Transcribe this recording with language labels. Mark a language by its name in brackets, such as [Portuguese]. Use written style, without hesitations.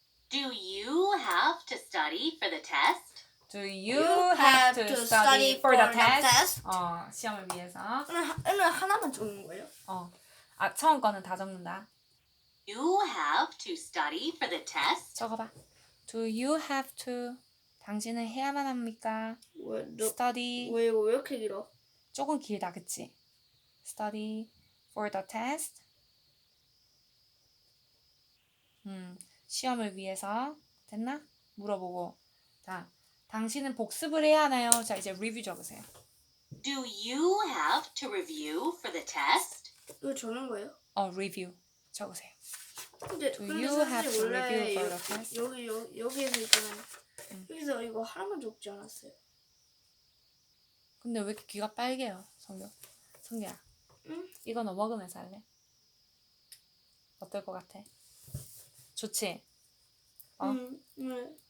[English] Do you have to study for the test? Do you have to study for the test? [Korean] 시험을 위해서. 오늘 하나만 적는 거예요? 처음 거는 다 적는다. [English] You have to study for the test? [Korean] 적어봐. [English] Do you have to? [Korean] 당신은 해야만 합니까? [English] Study. [Korean] 왜 이거 왜 이렇게 길어? 조금 길다, 그치? [English] Study for the test. [Korean] 시험을 위해서. 됐나? 물어보고. 자, 당신은 복습을 해야 하나요? 자, 이제 리뷰 적으세요. [English] Do you have to review for the test? [Korean] 이거 적는 거예요? 리뷰 적으세요. 근데 [English] Do you have to review for the test? [Korean] 여기에서 있잖아요. 여기서 이거 하나만 적지 않았어요. 근데 왜 이렇게 귀가 빨개요, 성규야? 응? 이거 너 먹으면서 할래? 어떨 것 같아? 좋지? 네.